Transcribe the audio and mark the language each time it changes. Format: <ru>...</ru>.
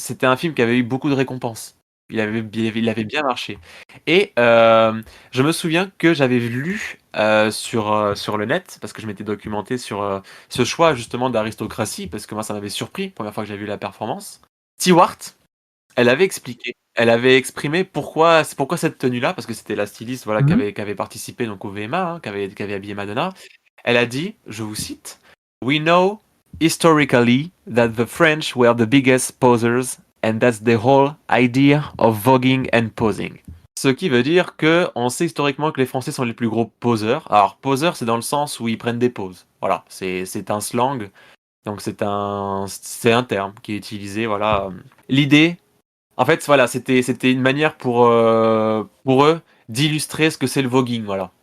<fr>c'était un film qui avait eu beaucoup de récompenses. Il avait bien marché et je me souviens que j'avais lu, sur le net, parce que je m'étais documenté sur, ce choix justement d'aristocratie, parce que moi ça m'avait surpris, première fois que j'avais vu la performance. Stewart, elle avait expliqué, elle avait exprimé pourquoi cette tenue-là, parce que c'était la styliste, voilà, Mmh. qui avait participé donc au VMA, hein, qui avait habillé Madonna. Elle a dit, je vous cite:</fr> <en>"We know historically that the French were the biggest posers, and that's the whole idea of voguing and posing."</en> <fr>Ce qui veut dire que on sait historiquement que les Français sont les plus gros poseurs. Alors poseur, c'est dans le sens où ils prennent des poses. Voilà, c'est un slang, donc c'est un terme qui est utilisé. Voilà. L'idée, en fait, voilà, c'était une manière pour eux d'illustrer ce que c'est le voguing, voilà.</fr>